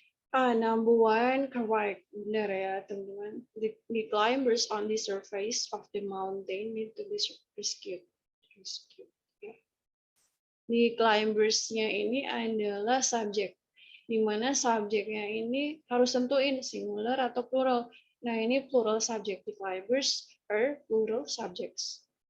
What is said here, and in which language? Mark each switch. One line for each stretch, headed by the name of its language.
English: Number one, correct.
Indonesian: Benar ya, teman-teman.
English: The climbers on the surface of the mountain need to be rescued.
Indonesian: Ya. The climbers-nya ini adalah subjek. Di mana subjeknya ini harus tentuin singular atau plural. Nah, ini plural subject.
English: The climbers are plural subjects.